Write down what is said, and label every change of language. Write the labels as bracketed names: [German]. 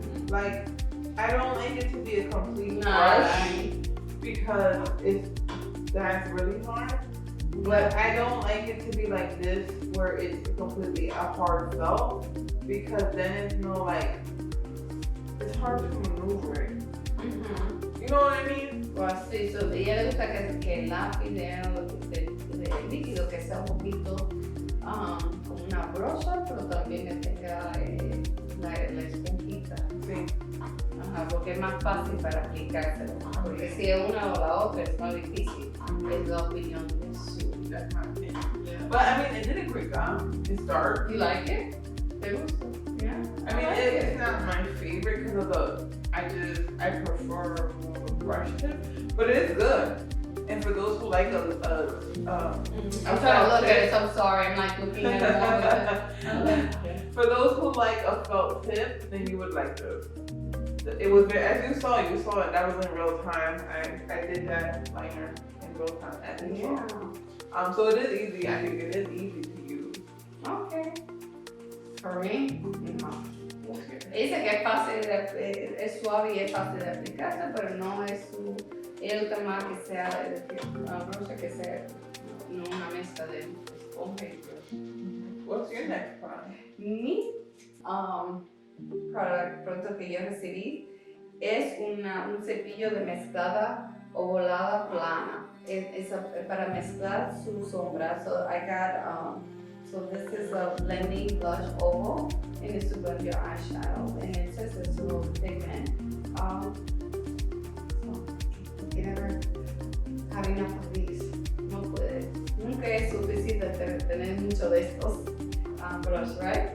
[English] Like, I don't like it to be a complete brush because that's really hard. But I don't like it to be like this where it's completely a hard felt because then it's it's hard to maneuver it. You know what I mean? [Spanish] O así, a ella le gusta que el lápiz de líquido que sea un poquito como una brocha, pero también que tenga la esponjita. Sí. Porque es más fácil para aplicárselo. Porque si es una o la otra es más difícil. Es la opinión de su. [English] That's my opinion. But I mean, it did a great job. It's dark. You like it? ¿Te gusta? Yeah. I mean, it's not my favorite because of I prefer more of a brush tip, but it is good. And for those who like I'm trying to look at it, so I'm sorry. I'm like looking at it. For those who like a felt tip, then you would like it was very, as you saw it, that was in real time. I did that liner in real time as you saw. So it is easy, I think it is easy to use. Okay. For me, no. [Spanish] Dice que es fácil, es suave y es fácil de aplicarse, pero no es el tema que sea, brocha que sea, no una mezcla de esponja y brocha. [English] What's your next product? [Spanish] Mi producto que yo recibí es un cepillo de mezclada ovalada plana. Es para mezclar su sombra. [English] So I got, so this is a blending blush oval, and it's to blend your eyeshadow, and it says it's a little pigment. So you never have enough of these. [Spanish] No puede. Nunca es suficiente tener mucho de estos brush, right?